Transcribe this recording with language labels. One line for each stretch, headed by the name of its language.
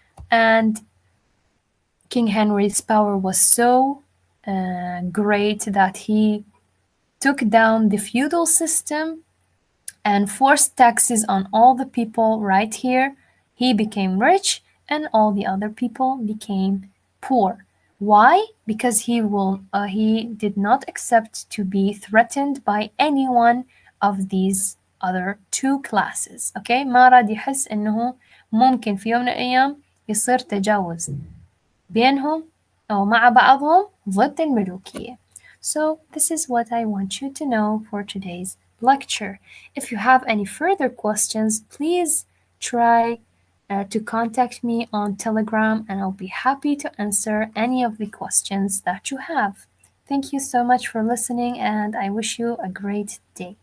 English: And King Henry's power was so great that he took down the feudal system and forced taxes on all the people right here. He became rich and all the other people became poor. Why? Because he did not accept to be threatened by any one of these other 2 classes. Okay?
Arabic: ما راد يحس إنه ممكن في يوم من الأيام يصير تجاوز بينهم أو مع بعضهم ضد الملوكية.
English: So this is what I want you to know for today's lecture. If you have any further questions, please try to contact me on Telegram and I'll be happy to answer any of the questions that you have. Thank you so much for listening and I wish you a great day.